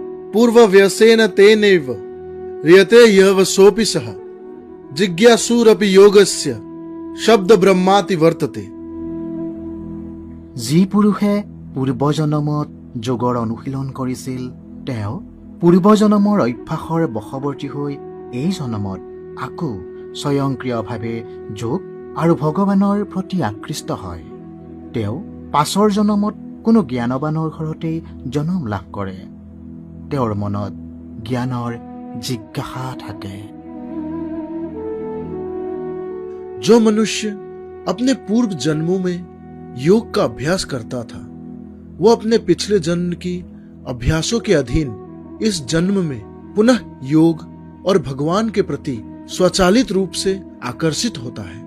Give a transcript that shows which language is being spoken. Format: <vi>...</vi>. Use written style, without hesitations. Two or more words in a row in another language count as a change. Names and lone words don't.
<sa>पूर्वव्यसेन तेनैव रियते यः सोऽपि सः जिज्ञासुरपि योगस्य शब्द ब्रह्माति वर्तते।</sa> <as>যি পুৰুষে পূৰ্বজনমত যোগৰ অনুশীলন কৰিছিল তেওঁ পূৰ্বজনমৰ অভ্যাসৰ বশৱৰ্তী হৈ এই জনমত আকৌ স্বয়ংক্ৰিয়ভাৱে যোগ আৰু ভগৱানৰ প্ৰতি আকৃষ্ট হয়। তেওঁ পাছৰ জনমত কোনো জ্ঞানৱানৰ ঘৰতেই জনম লাভ কৰে। তেওঁৰ মনত জ্ঞানৰ জিজ্ঞাসা থাকে।</as> <hi>जो मनुष्य अपने पूर्व जन्मों में योग का अभ्यास करता था वो अपने पिछले जन्म की अभ्यासों के अधीन इस जन्म में पुनः योग और भगवान के प्रति स्वचालित रूप से आकर्षित होता है।</hi>